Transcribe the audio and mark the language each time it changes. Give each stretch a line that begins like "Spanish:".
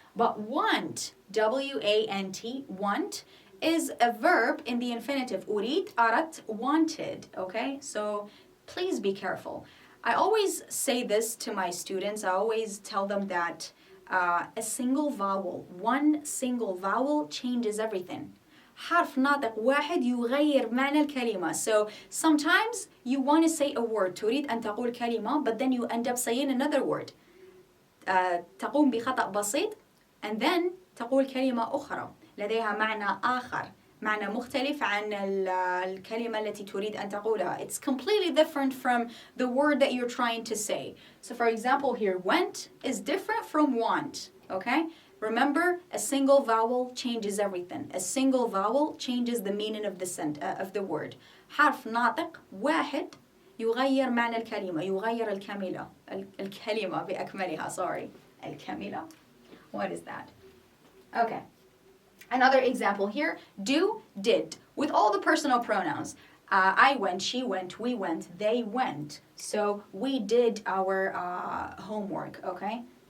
English: But want, W-A-N-T, want, is a verb in the infinitive.
Arabic: أريد, أردت,
English: wanted, okay? So please be careful. I always say this to my students. I always tell them that a single vowel, one single vowel changes everything.
Arabic: حرف ناطق واحد يغير معنى الكلمة.
English: So sometimes you want to say a word.
Arabic: تريد أن تقول كلمة,
English: but then you end up saying another word.
Arabic: تقوم بخطأ بسيط,
English: and then
Arabic: تقول كلمة أخرى لديها معنى آخر. معنى مختلف عن الكلمة التي تريد أن تقولها.
English: It's completely different from the word that you're trying to say. So for example here, went is different from want, okay? Remember, a single vowel changes everything. A single vowel changes the meaning of the word.
Arabic: حرف ناطق واحد يغير معنى الكلمة، يغير الكلمة بأكملها.
English: Sorry, الكاملة. What is that? Okay. Another example here, do, did, with all the personal pronouns. I went, she went, we went, they went. So we did our homework, okay?